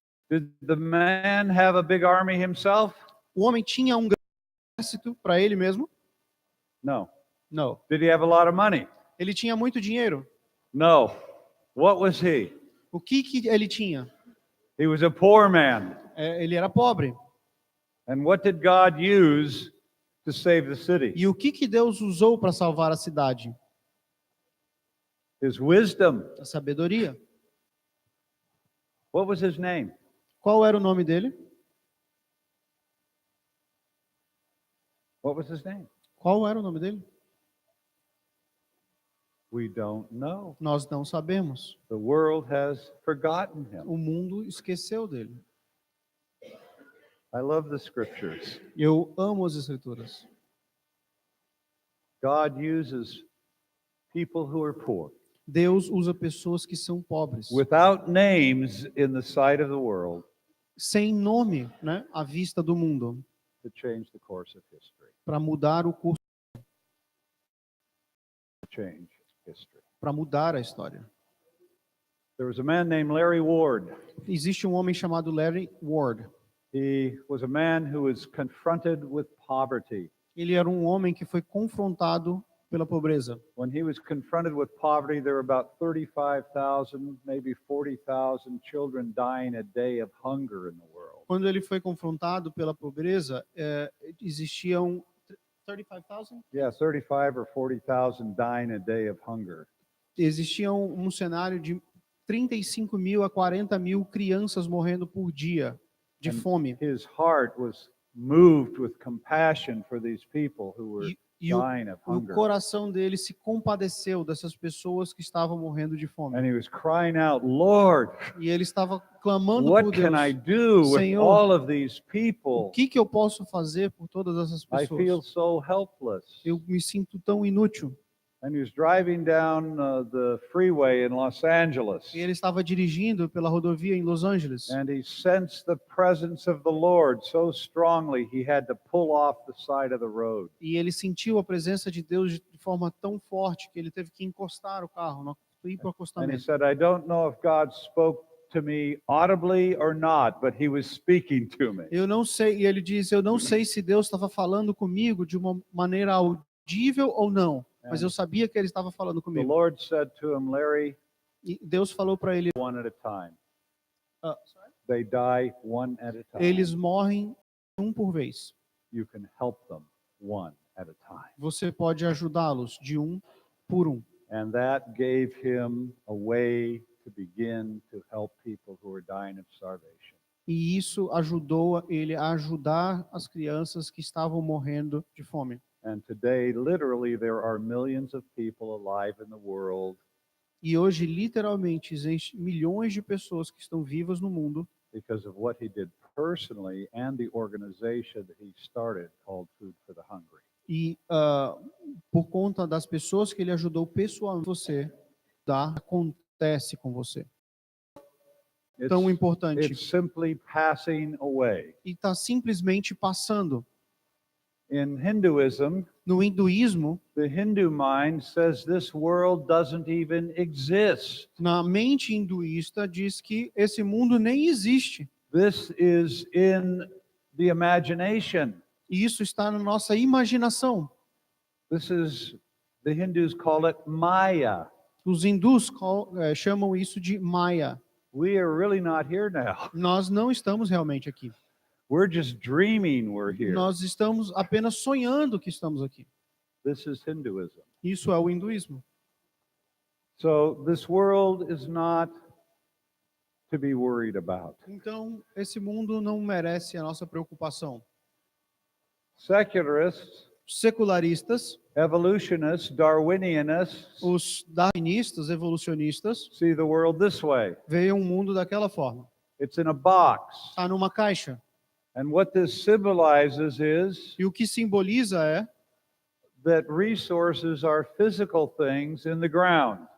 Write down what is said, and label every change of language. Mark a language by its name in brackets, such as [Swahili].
[English] Did the man have a big army himself? [Portuguese] O homem tinha um grande exército para ele mesmo? [English] No. [Portuguese] Não. [English] Did he have a lot of money? [Portuguese] Ele tinha muito dinheiro. [English] No. What was he? [Portuguese] O que ele tinha? [English] He was a poor man. [Portuguese] Ele era pobre. [English] And what did God use to save the city? [Portuguese] E o que Deus usou para salvar a cidade? [English] His wisdom. [Portuguese] A sabedoria. [English] What was his name? [Portuguese] Qual era o nome dele? [English] What was his name? [Portuguese] Qual era o nome dele? [English] We don't know. [Portuguese] Nós não sabemos. [English] The world has forgotten him. [Portuguese] O mundo esqueceu dele. [English] I love the scriptures. [Portuguese] Eu amo as escrituras. [English] God uses people who are poor, [Portuguese] Deus usa pessoas que são pobres, [English] without names in the sight of the world, [Portuguese] sem nome, né, à vista do mundo, [English] to change the course of history. [Portuguese] para mudar o curso, [English] Change history. [Portuguese] para mudar a história. [English] There was a man named Larry Ward. [Portuguese] Existe um homem chamado Larry Ward. [English] He was a man who was confronted with poverty. [Portuguese] Ele era um homem que foi confrontado pela pobreza. [English] When he was confronted with poverty, there were about 35,000, maybe 40,000 children dying a day of hunger in the world. [Portuguese] Quando ele foi confrontado pela pobreza, existiam 35,000? [English] Yeah, 35 or 40,000 dying a day of hunger. [Portuguese] Existiam um cenário de 35 mil a 40 mil crianças morrendo por dia de fome. [English] His heart was moved with compassion for these people who were [Portuguese] E o [English] dying of hunger. [Portuguese] coração dele se compadeceu dessas pessoas que estavam morrendo de fome. [English] And he was crying out, Lord, [Portuguese] E ele estava clamando [English] what [Portuguese] por [English] can I [Portuguese] Deus. [English] do with [Portuguese] Senhor, [English] all of these [Portuguese] O [English] people? [Portuguese] que eu posso fazer por todas essas [English] I feel [Portuguese] pessoas? [English] so helpless. [Portuguese] Eu me sinto tão inútil. [English] And he was driving down the freeway in Los Angeles. [Portuguese] E ele estava dirigindo pela rodovia em Los Angeles. [English] And he sensed the presence of the Lord so strongly he had to pull off the side of the road. [Portuguese] E ele sentiu a presença de Deus de forma tão forte que ele teve que encostar o carro, ir para o [English] And he [Portuguese] acostamento. [English] said, I don't know if God spoke to me audibly or not, but he was speaking to me. [Portuguese] Eu não sei, e ele diz, eu não sei se Deus estava falando comigo de uma maneira audível ou não, mas eu sabia que ele estava falando [English] The [Portuguese] comigo. [English] Lord said to him, Larry, [Portuguese] E Deus falou para ele, [English] one at a time. ah, They die one at a time. [Portuguese] eles morrem um por vez. [English] You can help them one at a time. [Portuguese] Você pode ajudá-los de um por um. [English] And that gave him a way to begin to help people who are dying of starvation. [Portuguese] E isso ajudou ele a ajudar as crianças que estavam morrendo de fome. [English] And today, literally, there are millions of people alive in the world [Portuguese] E hoje, literalmente, existem milhões de pessoas que estão vivas no mundo [English] because of what he did personally and the organization that he started called Food for the Hungry. [Portuguese] e por conta das pessoas que ele ajudou pessoalmente, você acontece com você. Tão [English] It's [Portuguese] importante. [English] simply passing away. [Portuguese] E está simplesmente passando. [English] In Hinduism, [Portuguese] No hinduísmo, [English] the Hindu mind says this world doesn't even exist. [Portuguese] na mente hinduísta, diz que esse mundo nem existe. [English] This is in the imagination. [Portuguese] E isso está na nossa imaginação. [English] The Hindus call it Maya. [Portuguese] Os hindus chamam isso de Maya. [English] We are really not here now. [Portuguese] Nós não estamos realmente aqui. [English] We're just dreaming we're here. [Portuguese] Nós estamos apenas sonhando que estamos aqui. [English] This is Hinduism. [Portuguese] Isso é o hinduísmo. [English] So this world is not to be worried about. [Portuguese] Então, esse mundo não merece a nossa preocupação. [English] Secularists, [Portuguese] Secularistas, [English] evolutionists, Darwinianists [Portuguese] os darwinistas, evolucionistas, [English] see the world this way. [Portuguese] veem um mundo daquela forma. [English] It's in a box. [Portuguese] Está numa caixa. [English] And what this symbolizes is [Portuguese] E o que simboliza é [English] that resources are physical things in the ground.